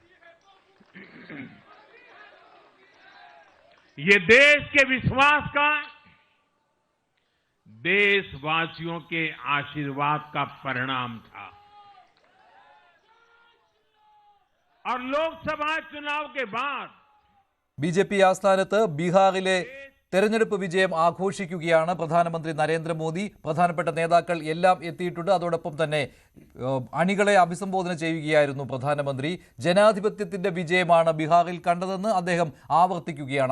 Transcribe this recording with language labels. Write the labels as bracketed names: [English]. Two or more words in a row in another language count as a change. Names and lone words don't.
[Hindi] ये देश के विश्वास का, देशवासियों के आशीर्वाद का परिणाम था। और लोकसभा चुनाव के बाद [Malayalam] ബിജെപി ആസ്ഥാനത്ത് ബീഹാറിലെ തെരഞ്ഞെടുപ്പ് വിജയം ആഘോഷിക്കുകയാണ് പ്രധാനമന്ത്രി നരേന്ദ്രമോദി. പ്രധാനപ്പെട്ട നേതാക്കൾ എല്ലാം എത്തിയിട്ടുണ്ട്. അതോടൊപ്പം തന്നെ അണികളെ അഭിസംബോധന ചെയ്യുകയായിരുന്നു പ്രധാനമന്ത്രി. ജനാധിപത്യത്തിന്റെ വിജയമാണ് ബീഹാറിൽ കണ്ടതെന്ന് അദ്ദേഹം ആവർത്തിക്കുകയാണ്.